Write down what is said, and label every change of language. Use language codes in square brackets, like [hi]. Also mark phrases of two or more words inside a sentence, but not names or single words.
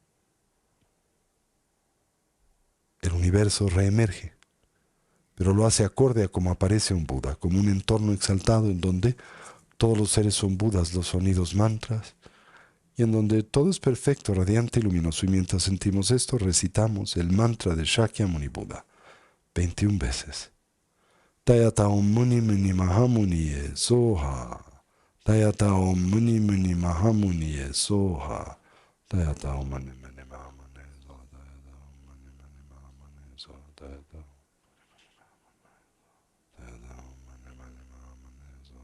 [es] El universo reemerge, pero lo hace acorde a como aparece un Buda, como un entorno exaltado en donde todos los seres son Budas, los sonidos mantras, y en donde todo es perfecto, radiante y luminoso. Y mientras sentimos esto, recitamos el mantra de Shakyamuni Buda 21 veces. [sa] तद्यथा ॐ मुनि मुनि महामुनि ए स्वाहा. तद्यथा ॐ मुनि मुनि महामुनि ए स्वाहा. तद्यथा ॐ मुनि मुनि महामुनि ए स्वाहा। तद्यथा ॐ मुनि मुनि महामुनि ए स्वाहा. तद्यथा ॐ मुनि मुनि महामुनि ए स्वाहा.